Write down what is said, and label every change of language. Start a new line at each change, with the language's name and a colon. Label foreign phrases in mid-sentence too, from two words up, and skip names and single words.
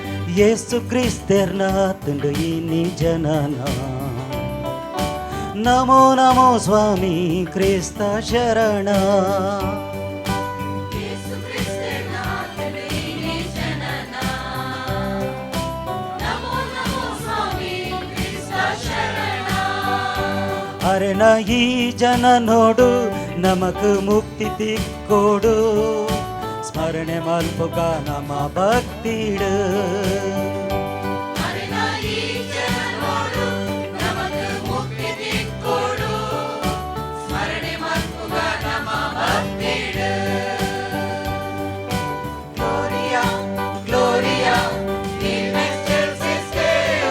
Tulu: ಯೇಸು ಕ್ರಿಸ್ತರ್ನಾಥಂಡು ಇನಿ ಜನನ ನಮೋ ನಮೋ ಸ್ವಾಮಿ ಕ್ರಿಸ್ತ ಶರಣ ಅರೆನ ಈ ಜನ ನೋಡು ನಮಕ್ ಮುಕ್ತಿ ತಿಕ್ಕೋಡು ಸ್ಮರಣೆ ಮಲ್ಪುಗ ನಮ ಭಕ್ತಿಡು
Latin: Gloria, Gloria, in excelsis Deo.